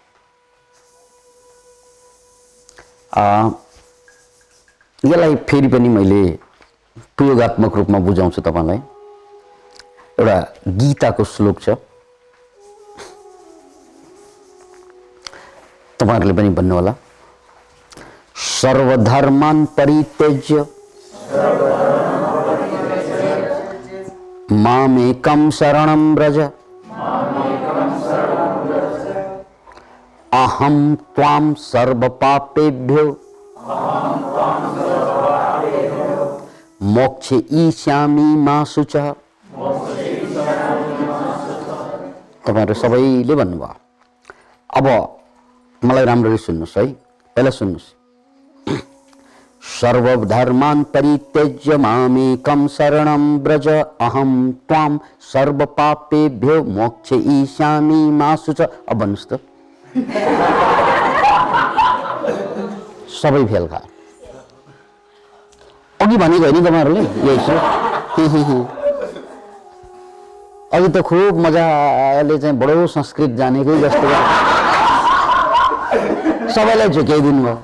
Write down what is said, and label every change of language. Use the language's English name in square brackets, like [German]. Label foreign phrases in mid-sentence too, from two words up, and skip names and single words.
[Nepali] यसलाई फेरि पनि मैले प्रयोगात्मक रूपमा बुझाउँछु तपाईलाई। एउटा गीताको श्लोक छ, तपाईहरुले पनि भन्नु होला। [Sanskrit] सर्वधर्मान् परित्यज्य मामेकं शरणं व्रज अहं त्वां सर्वपापेभ्यो मोक्षयिष्यामि मा शुचः। [Nepali] तपाईहरु सबैले भन्नुभयो। अब मलाई राम्ररी सुन्नुस् है, पहिला सुन्नुस्। [Sanskrit] सर्वधर्मान् परित्यज्य मामेकं शरणं व्रज अहं त्वां सर्वपापेभ्यो मोक्षयिष्यामि मा शुचः। [Nepali] अब भन्नुस् त। सबै फेल खाए। अघि भनेको होइन तपाईहरुले? यही छ। अघि त खूब मजाले चाहिँ बडो संस्कृत जानेकै जस्तो सबैलाई झुक्याइदिनु भयो।